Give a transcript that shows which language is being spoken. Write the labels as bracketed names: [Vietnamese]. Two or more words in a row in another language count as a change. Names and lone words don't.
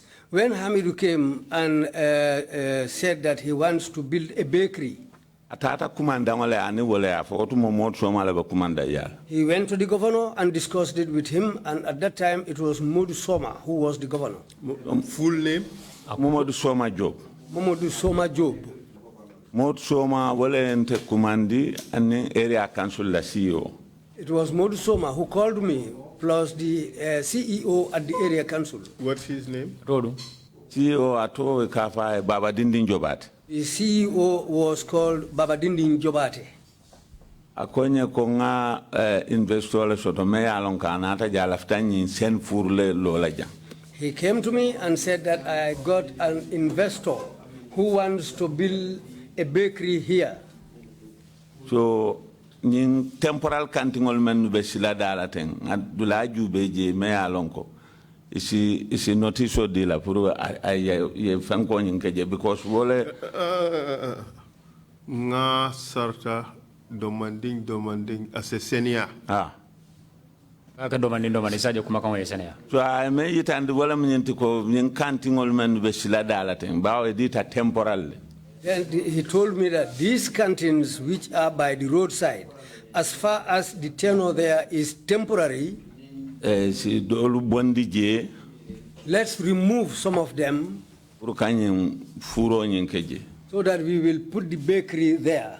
[English] When Hamidou came and said that he wants to build a bakery, he went to the governor and discussed it with him, and at that time it was Modu Soma who was the governor. Full name? Modu Soma Job. Modu Soma Job. [Mandingo] Modu Soma walente kumandi and [English] area council la CEO. It was Modu Soma who called me, plus the CEO at the area council. What's his name? Rodu. [Mandingo] CEO ato kafa Baba Dindin Jobate. [English] The CEO was called Baba Dindin Jobate. [Mandingo] Akonye konga investor soto me alon kanata jalaftani sen furle lolaja. [English] He came to me and said that I got an investor who wants to build a bakery here. [Mandingo] So nin temporal cantingol men be sila dala ten adula jube me alonko isi notice de la [French] pour ay [Mandingo] fanko nyin keje because wole [English] nga sarta demanding [Mandingo] asesenia aka demanding sadio kuma kan yesenia so ay me yitande wala mnyenti ko nyin cantingol men be sila dala ten bawo dita temporal. [English] Then he told me that these canteens, which are by the roadside, as far as the tenure there is temporary, let's remove some of them so that we will put the bakery there.